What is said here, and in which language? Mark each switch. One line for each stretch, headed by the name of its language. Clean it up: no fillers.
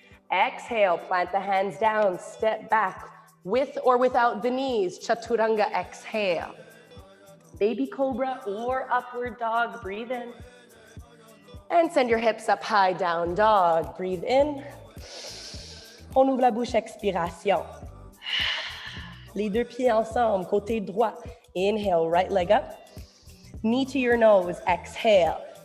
English: Exhale, plant the hands down, step back, with or without the knees, chaturanga, exhale. Baby cobra or upward dog, breathe in. And send your hips up high, down dog, breathe in.
French: On ouvre la bouche, expiration. Les deux pieds ensemble, côté droit.
English: Inhale, right leg up. Knee to your nose, exhale.